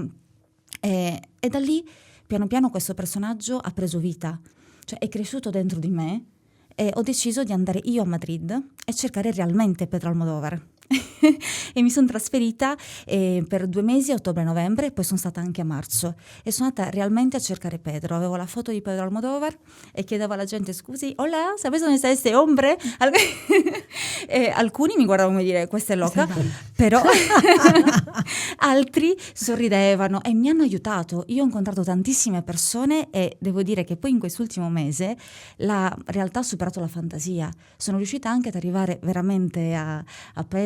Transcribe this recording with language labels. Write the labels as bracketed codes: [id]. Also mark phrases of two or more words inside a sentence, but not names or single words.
[it] E da lì, piano piano, questo personaggio ha preso vita, cioè è cresciuto dentro di me, e ho deciso di andare io a Madrid e cercare realmente Pedro Almodovar. E mi sono trasferita per 2 mesi, ottobre e novembre, e poi sono stata anche a marzo e sono andata realmente a cercare Pedro. Avevo la foto di Pedro Almodovar e chiedevo alla gente: scusi, [es] hola, ¿sabes dónde está este hombre? [it] E alcuni mi guardavano come dire: questa è loca, però altri sorridevano e mi hanno aiutato. Io ho incontrato tantissime persone e devo dire che poi in quest'ultimo mese la realtà ha superato la fantasia. Sono riuscita anche ad arrivare veramente a Pedro.